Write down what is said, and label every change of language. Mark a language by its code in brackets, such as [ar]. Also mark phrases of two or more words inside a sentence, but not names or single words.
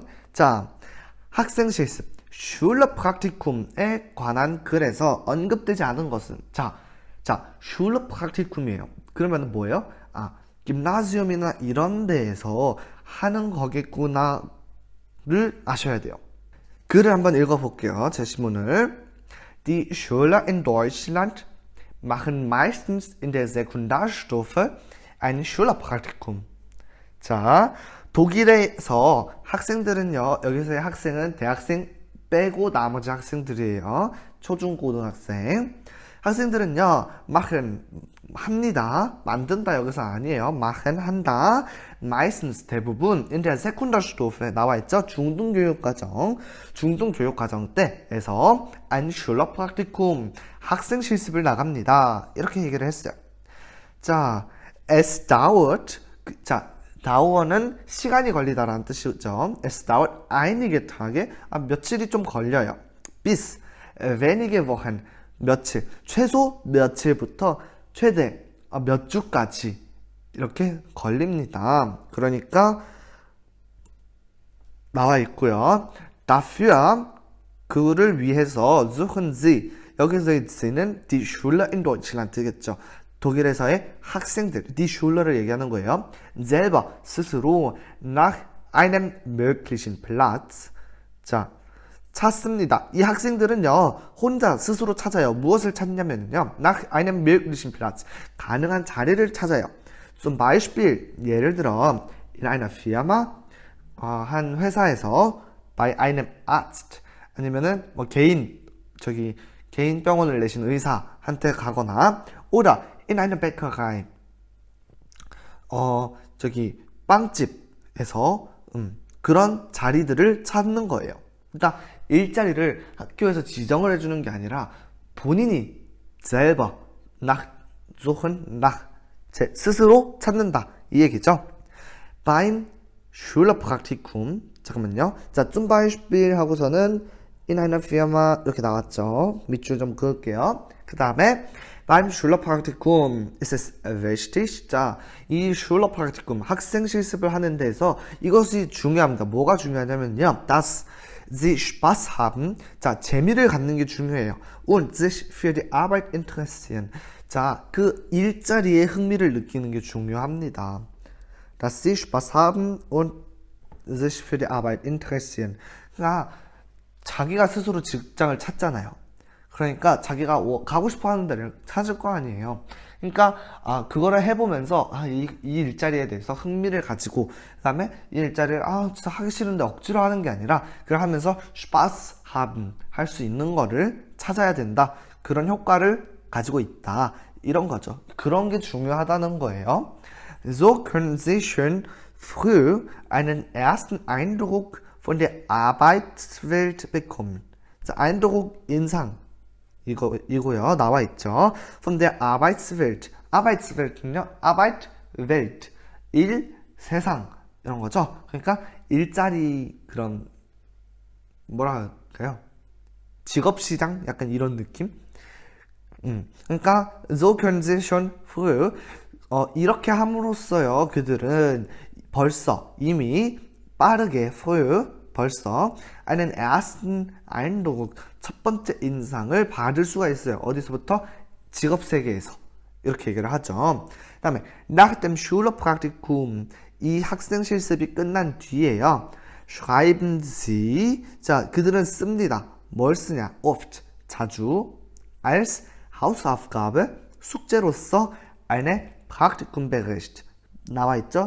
[ko] 자, 학생 실습 슐러프락티쿰에 관한 글에서 언급되지 않은 것은 자, 슐러프락티쿰이에요. 그러면 뭐예요? 김나지움이나 이런 데에서 하는 거겠구나를 아셔야 돼요. 글을 한번 읽어볼게요. 제시문을. [de] Die Schüler in Deutschland machen meistens in der Sekundarstufe ein Schülerpraktikum. [ko] 자, 독일에서 학생들은요, 여기서의 학생은 대학생 빼고 나머지 학생들이에요. 초중고등학생. 학생들은요, machen, 합니다. 만든다 여기서 아니에요. [de] machen, 한다. meistens, 대부분, in der Sekundarstufe 나와있죠. [ko] 중등교육과정. 중등교육과정 때에서 [de] ein Schülerpraktikum, [ko] 학생 실습을 나갑니다. 이렇게 얘기를 했어요. 자, [de] es dauert, [ko] 자, dauer는 시간이 걸리다라는 뜻이죠. [de] Es dauert einige Tage, [ko] 며칠이 좀 걸려요. [de] bis, wenige Wochen, [ko] 며칠, 최소 며칠부터 최대 몇 주까지 이렇게 걸립니다. 그러니까 나와 있고요. [de] dafür, [ko] 그를 위해서 [de] suchen Sie, 여기서의 S는 die Schüler in Deutschland 되겠죠. [ko] 독일에서의 학생들, [de] die Schüler [ko] 를 얘기하는 거예요. [de] selber, 스스로 nach einem möglichen Platz, [ko] 자, 찾습니다. 이 학생들은요, 혼자 스스로 찾아요. 무엇을 찾냐면요, [de] nach einem möglichen Platz, [ko] 가능한 자리를 찾아요. [de] zum Beispiel, [ko] 예를 들어, [de] in einer Firma, [ko] 한 회사에서, [de] bei einem Arzt, [ko] 아니면은 뭐 개인 병원을 내신 의사한테 가거나, [de] oder in einer Bäckerei, [ko] 빵집에서 그런 자리들을 찾는 거예요. 그러니까 일자리를 학교에서 지정을 해주는 게 아니라 본인이 [de] selber nach suchen, nach [ko] 스스로 찾는다 이 얘기죠. [de] beim Schülerpraktikum, 잠깐만요. [ko] 자, [de] zum Beispiel 하고서는 in einer Firma [ko] 이렇게 나왔죠. 밑줄 좀 그을게요. 그 다음에 [de] beim Schülerpraktikum ist es wichtig. [ko] 자, 이 Schülerpraktikum, 학생 실습을 하는 데서 이것이 중요합니다. 뭐가 중요하냐면요, [de] dass sie Spaß haben. [ko] 자, 재미를 갖는 게 중요해요. [de] und sich für die Arbeit interessieren. [ko] 자, 그 일자리에 흥미를 느끼는 게 중요합니다. [de] dass sie Spaß haben und sich für die Arbeit interessieren. [ko] 그러니까 자기가 스스로 직장을 찾잖아요. 그러니까 자기가 가고 싶어 하는 데를 찾을 거 아니에요. 그러니까 그거를 해보면서 이 일자리에 대해서 흥미를 가지고, 그 다음에 이 일자리를 진짜 하기 싫은데 억지로 하는 게 아니라 그걸 하면서 [de] Spaß haben, [ko] 할 수 있는 거를 찾아야 된다. 그런 효과를 가지고 있다. 이런 거죠. 그런 게 중요하다는 거예요. [de] So können Sie schon früh einen ersten Eindruck von der Arbeitswelt bekommen. [ko] 자, Eindruck, 인상. 이고요. 나와 있죠. [de] Von der Arbeitswelt. Arbeitswelt는요, Arbeitswelt. [ko] 일, 세상. 이런 거죠. 그러니까 일자리 그런, 뭐라 할까요? 직업시장? 약간 이런 느낌? 그러니까 [de] so können Sie schon früh, [ko] 이렇게 함으로써요, 그들은 벌써 이미 빠르게 früh, 벌써 [de] einen ersten Eindruck, [ko] 첫 번째 인상을 받을 수가 있어요. 어디서부터? 직업 세계에서. 이렇게 얘기를 하죠. 그 다음에 [de] nach dem Schülerpraktikum, [ko] 이 학생 실습이 끝난 뒤에요, [de] schreiben Sie, [ko] 자, 그들은 씁니다. 뭘 쓰냐? [de] oft, 자주, als Hausaufgabe, 숙제로서 eine Praktikumbericht, [ko] 나와 있죠?